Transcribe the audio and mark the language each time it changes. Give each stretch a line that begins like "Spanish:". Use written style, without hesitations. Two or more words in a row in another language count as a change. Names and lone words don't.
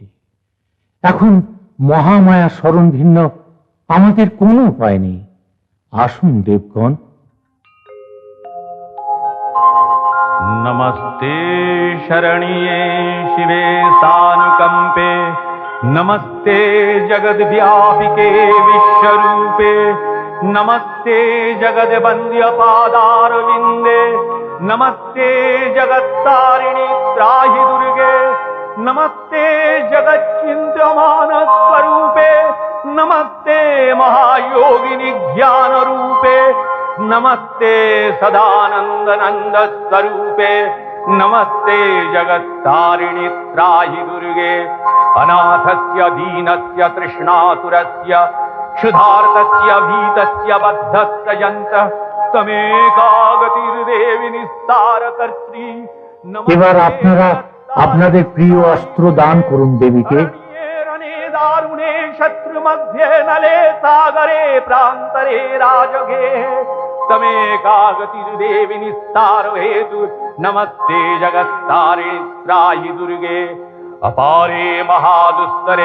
Bangla: এখন মহামায়া স্মরণ ভিন্ন আমাদের কোনো উপায় নেই। আসুন দেবগণ।
Sanskrit: নমস্তে শরণ্যে শিবে সানুকম্পে নমস্তে জগদ্ব্যাপিকে বিশ্বরূপে नमस्ते जगद्वन्द्य पादारविन्दे नमस्ते जगत्तारिणि त्राहि दुर्गे नमस्ते जगच्चिन्त्यमान स्वरूपे नमस्ते महायोगिनि ज्ञान रूपे नमस्ते सदानंद नंद स्वरूपे नमस्ते जगत्तारिणि त्राहि दुर्गे अनाथस्य दीनस्य तृष्णातुरस्य क्षुधार्तस्य भीतस्य बद्धस्य यन्तः तमेकागतिर्देवि निस्तारकर्त्री।
Bangla: এবার আপনারা আপনাদের প্রিয় অস্ত্র দান করুন দেবীকে।
Sanskrit: दारुणे शत्रु मध्ये नले सागरे प्रान्तरे राजगे तमेकागतिर्देवि निस्तारो हेतु नमस्ते जगत्तारे त्राहि दुर्गे अपारे महादुस्तरे